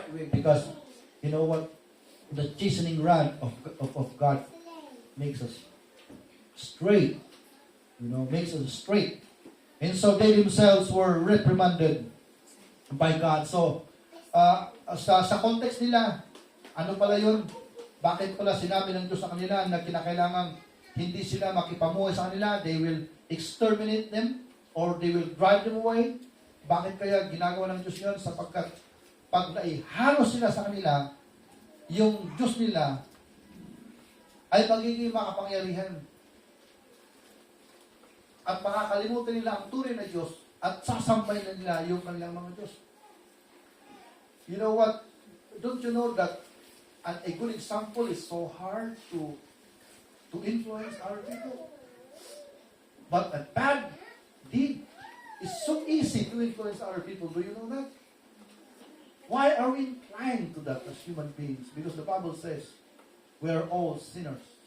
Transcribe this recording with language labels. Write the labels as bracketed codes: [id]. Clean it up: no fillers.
[en] Because, you know what? The chastening rod of God makes us straight. You know, makes us straight. And so they themselves were reprimanded by God. [tl] So, sa context nila, ano pala yun? Bakit pala sinabi ng Diyos sa kanila na kinakailangan hindi sila makipamuhay sa kanila? [en] They will exterminate them or they will drive them away. [tl] Bakit kaya ginagawa ng Diyos yun? Sapagkat pag naihalo sila sa kanila, yung Diyos nila ay magiging makapangyarihan. At makakalimutan nila ang tunay na Diyos at sasambay na nila yung kanilang mga Diyos. [en] You know what? Don't you know that a good example is so hard to influence our people? But a bad deed is so easy to influence our people. Do you know that? Why are we inclined to that as human beings? Because the Bible says we are all sinners.